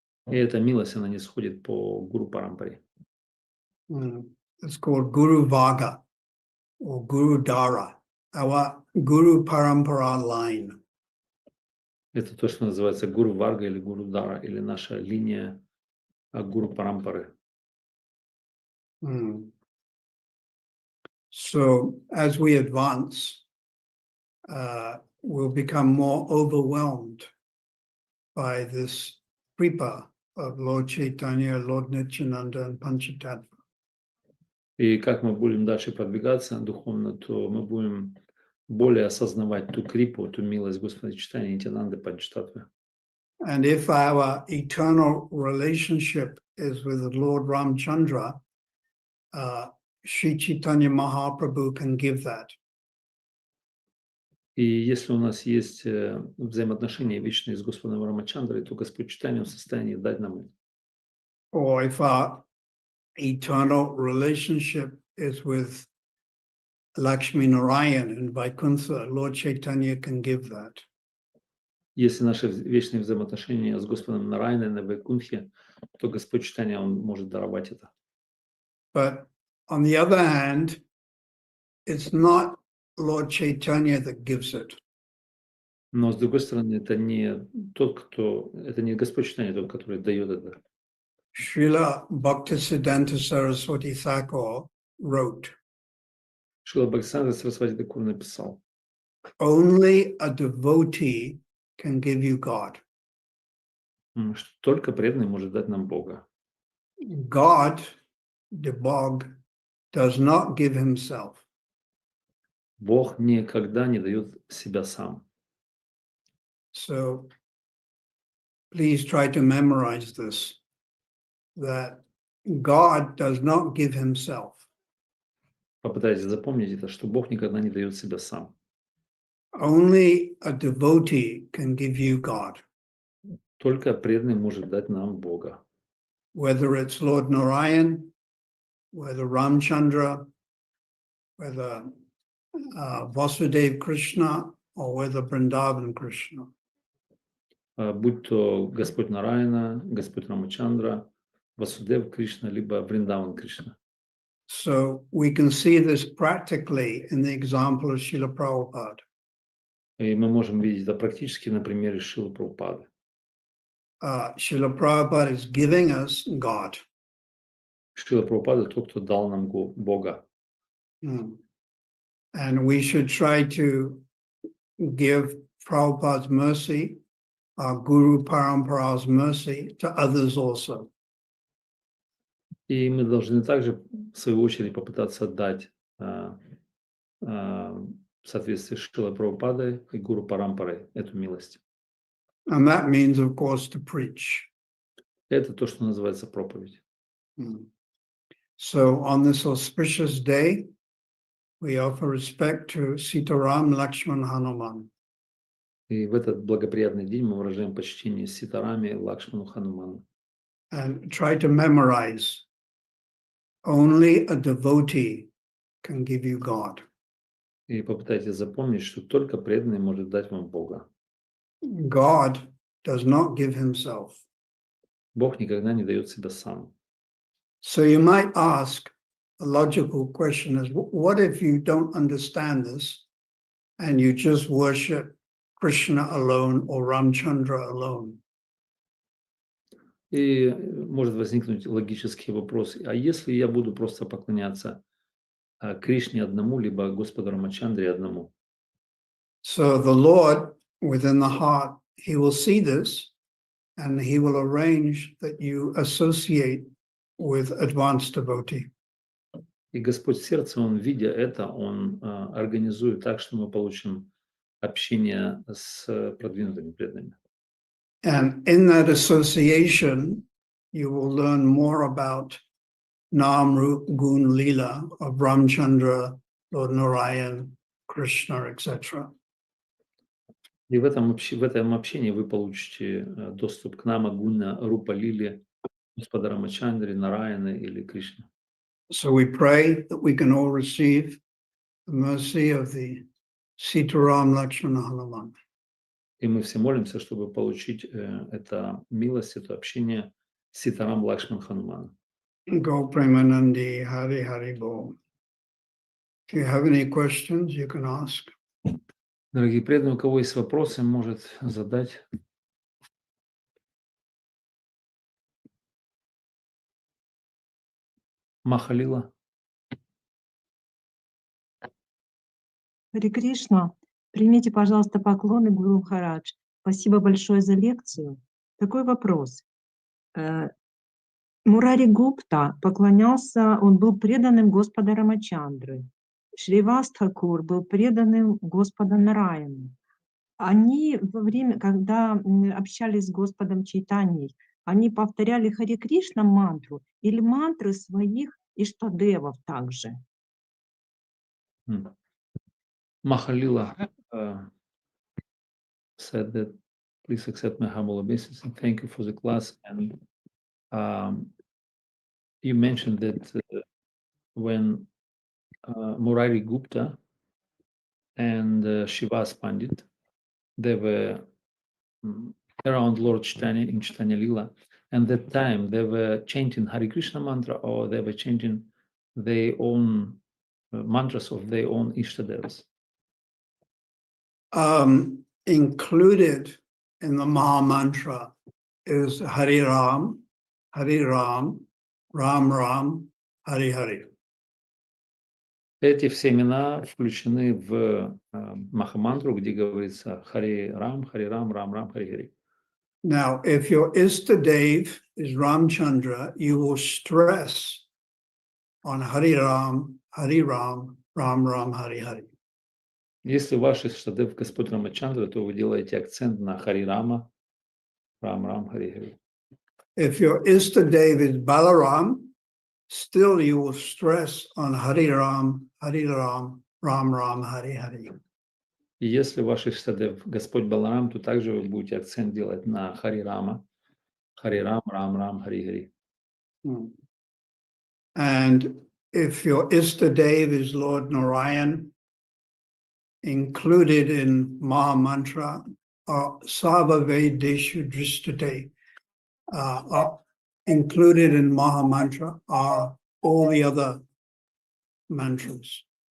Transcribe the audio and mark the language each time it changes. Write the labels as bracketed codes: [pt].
[ru] И эта милость, она не сходит по Гуру Парампаре. [en] It's called Guru Vaga or Guru Dara, our Guru Parampara line. [ru] Это то, что называется Гуру Варга или Гуру Дара, или наша линия Гуру Парампары. [en] So as we advance, we'll become more overwhelmed by this kripa of Lord Chaitanya, Lord Nityananda, and Panchatattva. [ru] И как мы будем дальше продвигаться духовно, то мы будем более осознавать ту крипу, ту милость Господа читания Нитянанды Панчататтвы. [en] And if our eternal relationship is with the Lord Ramchandra, Sri Chaitanya Mahaprabhu can give that. [ru] И если у нас есть взаимоотношения вечные с Господом Рамачандрой, то Господь читания в состоянии дать нам это. [en] Or if our eternal relationship is with Lakshmi Narayan and Vaikuntha, Lord Chaitanya can give that. [ru] Если наши вечные взаимоотношения с Господом Нарайаной на Вайкунтхе, то Господь читания, Он может даровать это. [en] But on the other hand, it's not Lord Chaitanya that gives it. [ru] Но с другой стороны, это не Господь читания тот, который дает это. [en] Srila Bhaktisiddhanta Saraswati Thakur wrote, [ru] Шрила Бхактисиddhanta Сарасвати Тхакур написал: [en] only a devotee can give you God. [ru] что только преданный может дать нам Бога. [en] God, the Bog, does not give himself. [ru] Бог никогда не дает себя сам. [en] So please try to memorize this, that God does not give himself. [ru] Попытайтесь запомнить это, что Бог никогда не дает себя сам. [en] Only a devotee can give you God. [ru] Только преданный может дать нам Бога. [en] Whether it's Lord Narayan, whether Ramchandra, whether Vasudev Krishna, or whether Vrindavan Krishna. [ru] Будь то Господь Нараяна, Господь Рамачандра, Васудев Кришна, либо Вриндаван Кришна. [en] So we can see this practically in the example of Srila Prabhupada. [ru] И мы можем видеть это практически на примере Шрилы Прабхупады. [en] Srila Prabhupada is giving us God. [ru] Шрила Прабхупада тот, кто дал нам Бога. [en] And we should try to give Prabhupada's mercy, our Guru Parampara's mercy, to others also. [ru] И мы должны также, в свою очередь, попытаться дать а, в соответствии с Шрилой Прабхупадой и Гуру Парампарой эту милость. [en] And that means, of course, to preach. [ru] Это то, что называется проповедь. [en] So on this auspicious day, we offer respect to Sitaram, Lakshman, Hanuman. [ru] И в этот благоприятный день мы выражаем почтение Ситараме, Лакшману, Хануману. [en] And try to memorize. Only a devotee can give you God. [ru] И попытайтесь запомнить, что только преданный может дать вам Бога. [en] God does not give himself. [ru] Бог никогда не дает себя сам. [en] So you might ask, a logical question is, what if you don't understand this and you just worship Krishna alone or Ramchandra alone? [ru] И может возникнуть логический вопрос, а если я буду просто поклоняться Кришне одному, либо Господу Рамачандре одному? [en] So the Lord within the heart, he will see this and he will arrange that you associate with advanced devotee. [ru] И Господь в сердце, Он, видя это, Он организует так, что мы получим общение с продвинутыми преданными. [en] And in that association, you will learn more about Nam, Rup, Gun, Lila of Ramchandra, Lord Narayan, Krishna, etc. [ru] И в этом общении вы получите доступ к Нама, Гуна, Рупа, Лили, Господа Рамачандри, Нараяны или Кришны. [en] So we pray that we can all receive the mercy of the Sitaram Lakshmana Hanuman. [ru] И мы все молимся, чтобы получить это милость, это общение с Ситарам Лакшман Хануманом. [bn] Go Premanandi, Hari Hari Bol. [en] If you have any questions, you can ask. [ru] Дорогие преданные, у кого есть вопросы, может задать. Махалила. Харе Кришна, примите, пожалуйста, поклоны Гуру Махарадж. Спасибо большое за лекцию. Такой вопрос. Мурари Гупта поклонялся, он был преданным Господа Рамачандры. Шривас Тхакур был преданным Господа Нараяну. Они во время, когда общались с Господом Чайтаньей, они повторяли Харе Кришна мантру или мантры своих иштадевов также. [en] Mahalila said that, please accept my humble obeisance and thank you for the class. And you mentioned that when Murari Gupta and Shivas Pandit, they were around Lord Chaitanya in Chaitanya Lila, and that time they were chanting Hare Krishna mantra, or they were chanting their own mantras of their own Ishtadevas. Included in the Maha Mantra is Hari Ram, Ram Ram, Hari Hari. [ru] Эти все имена включены в Махамантру, где говорится Хари Рам, Рам Рам, Хари Хари. [en] Now, if your Istadev is Ramchandra, you will stress on Hari Ram, Ram Ram, Hari Hari. [ru] Если ваш Иштадев Господь Рамачандра, то вы делаете акцент на Хари Рама, Рам, Хари Хари. [en] If your Istadev is Balaram, still you will stress on Hari Ram, Ram Ram, Hari Hari. [ru] И если ваш Иштадев Господь Баларам, то также вы будете акцент делать на Хари Рама, Рам Рам, Хари Хари. [en] And if your Istadev is Lord Narayan, included in Maha Mantra or [sa] Sava Vedeshu Dristate, [en] included in Maha Mantra are all the other mantras.